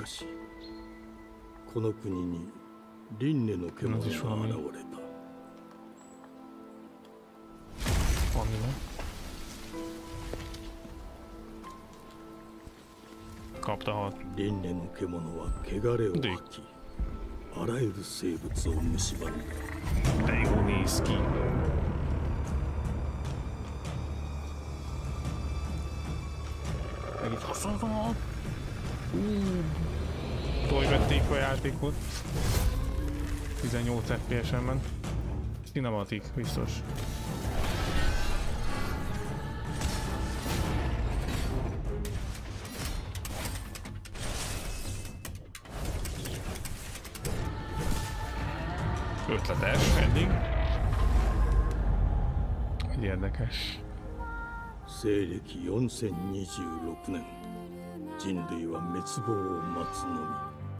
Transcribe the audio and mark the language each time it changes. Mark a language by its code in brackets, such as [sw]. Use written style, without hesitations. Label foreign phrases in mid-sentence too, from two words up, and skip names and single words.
[ja] この国に輪廻の獣が現れた。 [hu] Kapta [ja] 輪廻の獣は汚れを吐き、あらゆる生物を蝕んだ。 [hu] De jó néz ki. Meg itt haszonzom. Vették a játékot. 18 FPS-en ment. Cinematic, biztos. Ötletes eddig. Érdekes. [ja] 西暦4026年、人類は滅亡を待つのみ。